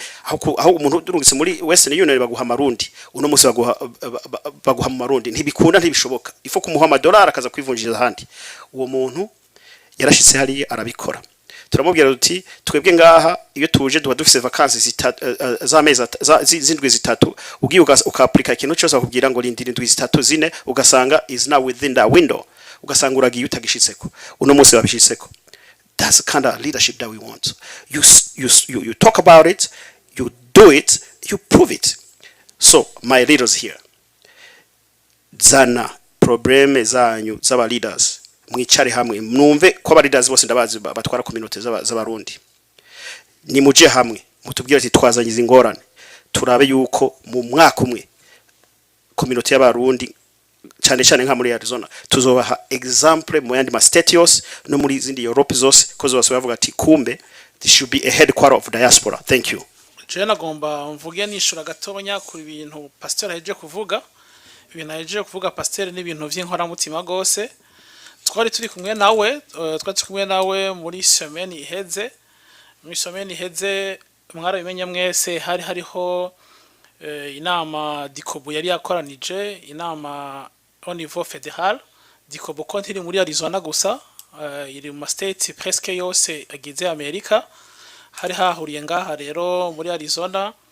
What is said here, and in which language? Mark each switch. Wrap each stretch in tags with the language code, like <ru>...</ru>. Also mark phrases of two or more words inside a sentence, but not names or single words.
<rn>aho umuntu urungitse muri Western Union baguha amarundi uno munsi baguha amarundi ntibikunda ntibishoboka ifo kumuha amadolari akaza kwivunjira ahandi uwo muntu yarashitse hari arabikora turamubwira uti twebwe ngaha iyo tuje duba dufise vacances z'amezi z'indwi zitatu ugiye ukaapplika ikintu cyose akubwira ngo rindira indwi zitatu zine ugasanga</rn> <en>is now within that window</en> <rn>ugasanga uragiye utagishitseko uno munsi babishitseko.</rn> <en>That's the kind of leadership that we want. You talk about it, you do it, you prove it. So my leaders here,</en> <rn>zana probleme zanyu z'aba leaders mwicare hamwe mwumve ko aba leaders bose ndabazi batwara community z'abarundi ni muje hamwe mutubwira ati twazanyiza ingorane turabe yuko mu mwaka umwe community y'abarundi cyane nka muri Arizona tuzobaha example mu yandi ma state yose no muri zindi Europe zose ko zose bavuga ati kumbe</rn> <en>this should be a headquarter of diaspora. Thank you.</en> <rn>Je nagomba mvuge nishura gatonya ku bintu pastor yaje kuvuga pastor ni ibintu by'inkora mutima gose twari turi kumwe nawe muri semaine iheze mwarabimenye mwese hariho inama dikobo yari yakoranije inama</rn> <fr>au niveau fédéral</fr> <rn>dikobo konti iri muri Arizona gusa iri mu state presque yose agize Amerika hari hahuriye ngaha rero muri Arizona</rn>